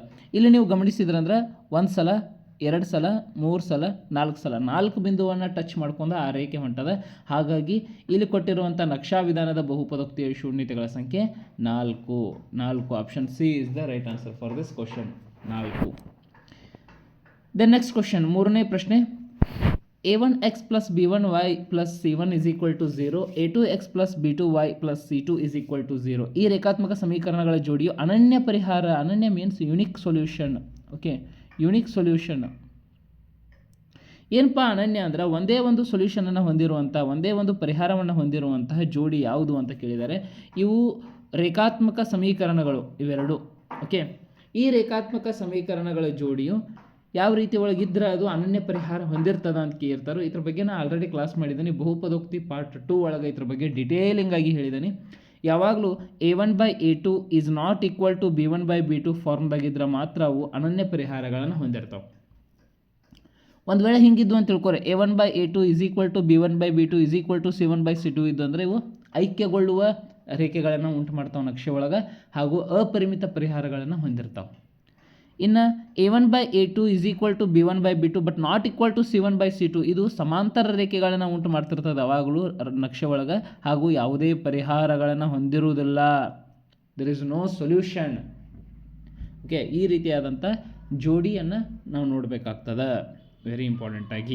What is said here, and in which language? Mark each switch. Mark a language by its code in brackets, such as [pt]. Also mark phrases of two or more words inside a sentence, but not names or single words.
[kn] ಇಲ್ಲಿ ನೀವು ಗಮನಿಸಿದ್ರಂದ್ರೆ 1 ಸಲ, 2 ಸಲ, 3 ಸಲ, 4 ಸಲ 4 ಬಿಂದುವನ್ನು ಟಚ್ ಮಾಡ್ಕೊಂಡು ಆ ರೇಖೆ ಹೊಂಟದ. ಹಾಗಾಗಿ ಇಲ್ಲಿ ಕೊಟ್ಟಿರುವಂಥ ನಕ್ಷಾ ವಿಧಾನದ ಬಹುಪದೋಕ್ತಿಯ ಶೂನ್ಯತೆಗಳ ಸಂಖ್ಯೆ 4. [en] Option C is the right answer for this question, 4. Then next question, [kn] 3ನೇ ಪ್ರಶ್ನೆ. [en] a1x + b1y + c1 = 0, a2x + b2y + c2 = 0. [kn] ಈ ರೇಖಾತ್ಮಕ ಸಮೀಕರಣಗಳ ಜೋಡಿಯು ಅನನ್ಯ ಪರಿಹಾರ. [en] ಅನನ್ಯ means unique solution. [kn] ಓಕೆ, [en] unique solution [kn] ಏನಪ್ಪ ಅನನ್ಯ ಅಂದ್ರೆ ಒಂದೇ ಒಂದು ಸೊಲ್ಯೂಷನನ್ನು ಹೊಂದಿರುವಂಥ, ಒಂದೇ ಒಂದು ಪರಿಹಾರವನ್ನು ಹೊಂದಿರುವಂತಹ ಜೋಡಿ ಯಾವುದು ಅಂತ ಕೇಳಿದ್ದಾರೆ. ಇವು ರೇಖಾತ್ಮಕ ಸಮೀಕರಣಗಳು ಇವೆರಡು. ಓಕೆ, ಈ ರೇಖಾತ್ಮಕ ಸಮೀಕರಣಗಳ ಜೋಡಿಯು ಯಾವ ರೀತಿ ಒಳಗಿದ್ರೆ ಅದು ಅನನ್ಯ ಪರಿಹಾರ ಹೊಂದಿರ್ತದ ಅಂತ ಕೇಳ್ತಾರೋ. ಇದ್ರ ಬಗ್ಗೆ ನಾನು [en] already class [kn] ಮಾಡಿದ್ದೀನಿ, ಬಹುಪದೋಕ್ತಿ ಪಾರ್ಟ್ 2 ಒಳಗೆ ಇದ್ರ ಬಗ್ಗೆ ಡಿಟೇಲಿಂಗ್ ಆಗಿ ಹೇಳಿದ್ದೀನಿ. ಯಾವಾಗಲೂ a1/a2 [en] is not equal to [kn] b1/b2 ಫಾರ್ಮ್ದಾಗಿದ್ರೆ ಮಾತ್ರ ಅವು ಅನನ್ಯ ಪರಿಹಾರಗಳನ್ನು ಹೊಂದಿರ್ತಾವೆ. ಒಂದು ವೇಳೆ ಹಿಂಗಿದ್ದು ಅಂತ ತಿಳ್ಕೊರೆ, a1/a2 = b1/b2 = c1/c2 ಇದ್ದು ಅಂದರೆ ಇವು ಐಕ್ಯಗೊಳ್ಳುವ ರೇಖೆಗಳನ್ನು ಉಂಟು ಮಾಡ್ತಾವೆ ನಕ್ಷೆ ಒಳಗೆ, ಹಾಗೂ ಅಪರಿಮಿತ ಪರಿಹಾರಗಳನ್ನು ಹೊಂದಿರ್ತಾವೆ. ಇನ್ನು a1/a2 = b1/b2 [en] but not equal to [kn] c1/c2 ಇದು ಸಮಾಂತರ ರೇಖೆಗಳನ್ನು ಉಂಟು ಮಾಡ್ತಿರ್ತದೆ ಯಾವಾಗಲೂ ನಕ್ಷೆ ಒಳಗೆ, ಹಾಗೂ ಯಾವುದೇ ಪರಿಹಾರಗಳನ್ನು ಹೊಂದಿರುವುದಿಲ್ಲ. [en] There is no solution. [kn] ಓಕೆ, ಈ ರೀತಿಯಾದಂಥ ಜೋಡಿಯನ್ನು ನಾವು ನೋಡಬೇಕಾಗ್ತದೆ, [en] very important [kn] ಆಗಿ.